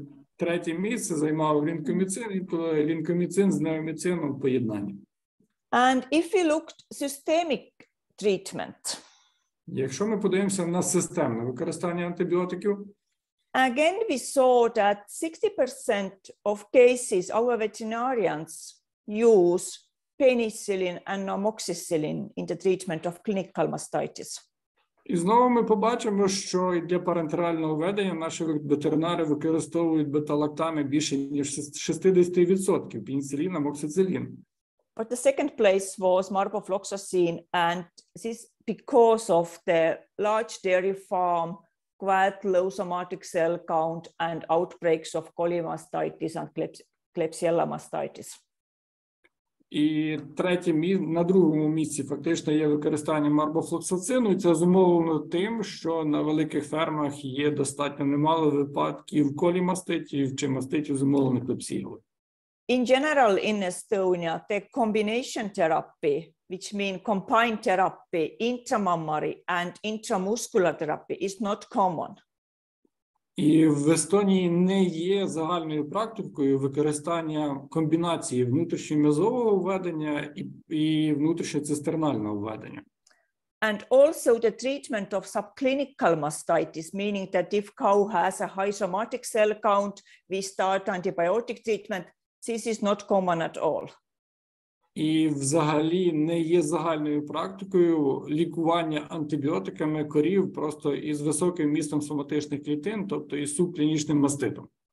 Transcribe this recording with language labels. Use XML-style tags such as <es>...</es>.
<uk>І третє місце займав лінкоміцин з неоміцином в поєднанні.</uk> <en>And if we looked systemic treatment,</en> <uk>якщо ми подивимося на системне використання антибіотиків,</uk> <en>again we saw that 60% of cases our veterinarians use penicillin and amoxicillin in the treatment of clinical mastitis.</en> <uk>І знову ми побачимо, що для парентерального введення наші ветеринари використовують бета-лактами більше ніж 60% пеніцилін, амоксицилін.</uk> <en>But the second place was marbofloxacin, and this because of the large dairy farm, quite low somatic cell count, and outbreaks of colimastitis and Klebsiella mastitis.</en> <uk>І на другому місці фактично є використання марбофлоксацину, і це зумовлено тим, що на великих фермах є достатньо немало випадків колімаститів чи маститів, зумовлених клепсією.</uk> <en>In general, in Estonia, the combination therapy, which means combined therapy, intramammary and intramuscular therapy, is not common.</en> <uk>І в Естонії не є загальною практикою використання комбінації внутрішньом'язового введення і внутрішньоцистернального введення.</uk> <en>And also the treatment of subclinical mastitis, meaning that if cow has a high somatic cell count, we start antibiotic treatment. This is not common at all.</en> <uk>І взагалі не є загальною практикою лікування антибіотиками корів просто із високим містом соматичних клітин, тобто із субклінічним маститом.</uk>